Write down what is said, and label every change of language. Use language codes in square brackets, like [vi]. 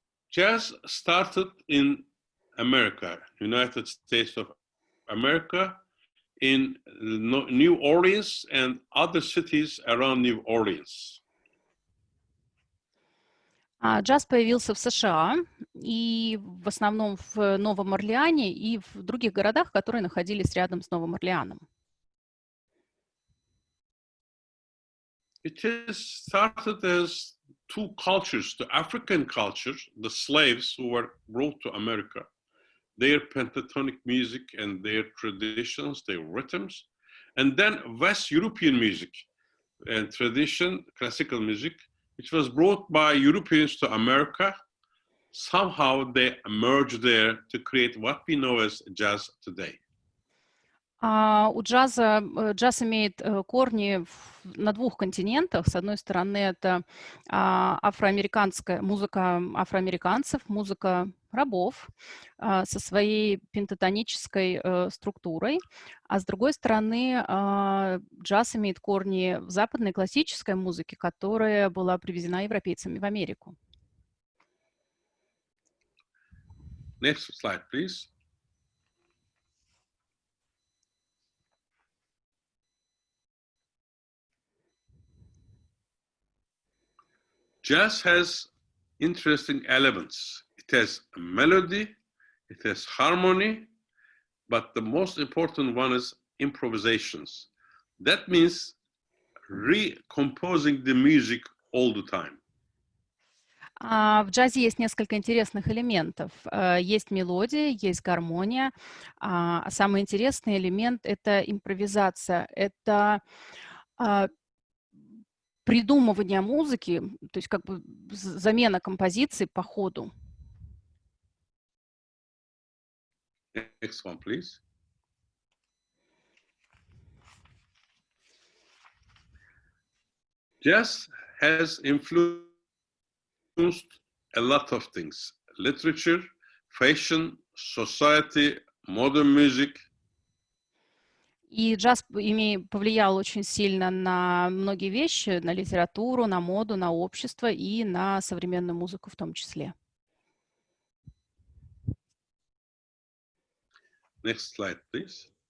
[en] Jazz started in America, United States of America, in New Orleans and other cities around New Orleans. [ru] Джаз появился в США, и в основном в Новом Орлеане и в других городах, которые находились рядом с Новым Орлеаном. [en] It has started as two cultures, the African culture, the slaves who were brought to America, their pentatonic music and their traditions, their rhythms, and then West European music and tradition, classical music, which was brought by Europeans to America. Somehow they emerged there to create what we know as jazz today. [ru] Джаз имеет корни на двух континентах. С одной стороны, это афроамериканская музыка афроамериканцев, музыка рабов со своей пентатонической структурой. А с другой стороны, джаз имеет корни в западной классической музыке, которая была привезена европейцами в Америку. [en] Next slide, please. Jazz has interesting elements. It has a melody, it has harmony, but the most important one is improvisations. That means recomposing the music all the time. [ru] В джазе есть несколько интересных элементов. Есть мелодия, есть гармония. А самый интересный элемент — это импровизация. Это придумывание музыки, то есть как бы замена композиции по ходу. [en] Next one, please. Jazz has influenced a lot of things: literature, fashion, society, modern music. [ru] И джаз повлиял очень сильно на многие вещи, на литературу, на моду, на общество и на современную музыку в том числе. [en] Next slide, please.